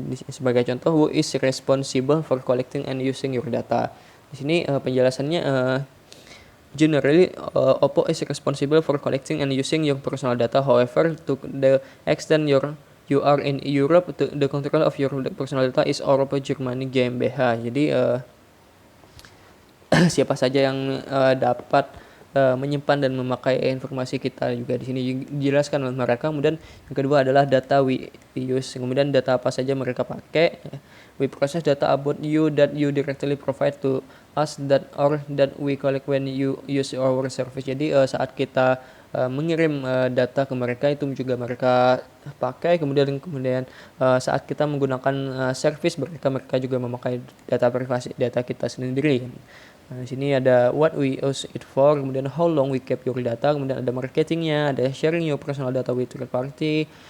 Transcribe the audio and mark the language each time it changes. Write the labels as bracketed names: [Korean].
[Indonesian] Sebagai contoh, [English] who is responsible for collecting and using your data. [Indonesian] Di sini penjelasannya [English] generally, Oppo is responsible for collecting and using your personal data. However, to the extent you are in Europe, the control of your personal data is Oppo Germany GmbH. [Indonesian] Jadi siapa saja yang dapat menyimpan dan memakai informasi kita juga di sini dijelaskan oleh mereka. Kemudian yang kedua adalah [English] data we use. [Indonesian] Kemudian data apa saja mereka pakai. [English] We process data about you that you directly provide to us that we collect when you use our service. [Indonesian] Jadi saat kita mengirim data ke mereka itu juga mereka pakai. Kemudian saat kita menggunakan service mereka juga memakai data privasi data kita sendiri. Nah, di sini ada [English] what we use it for, [Indonesian] kemudian [English] how long we keep your data, [Indonesian] kemudian ada marketingnya, ada [English] sharing your personal data with third party.